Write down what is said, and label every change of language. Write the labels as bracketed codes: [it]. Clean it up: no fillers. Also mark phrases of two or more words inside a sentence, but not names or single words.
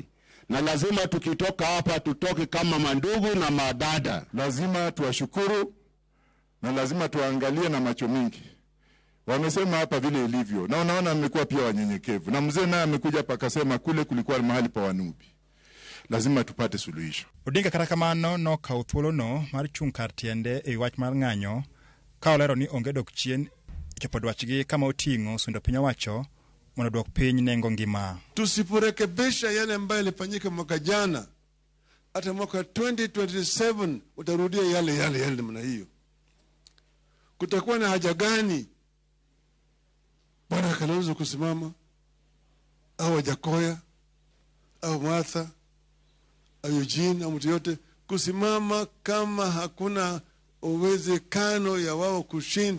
[sw] Na lazima tukitoka hapa tutoke kama mandugu na madada. Lazima tuwashukuru na lazima tuangalie na macho mingi. Wamesema hapa vile ilivyo, na unaona amekuwa pia wanyenyekevu. Na mzee naye amekuja hapa akasema kule kulikuwa mahali pa Wanubi. Lazima tupate suluhisho. [luo] Odinga kata kamano no kawo thuolono mar chung' kar tiende e wach mar ng'anyo ka olero ni onge dok chien chopo dwachgi kama oting'o sundo piny owacho mondo dwok piny nengo ngima. [sw] Tusiporekebisha yale ambayo yalifanyika mwaka jana, hata mwaka 2027 utarudia yale namna hiyo. Kutakuwa na haja gani Bwana Kalonzo kusimama au Wajakoya au Martha au Eugene au mtu yote kusimama kama hakuna uwezekano ya wao kushinda?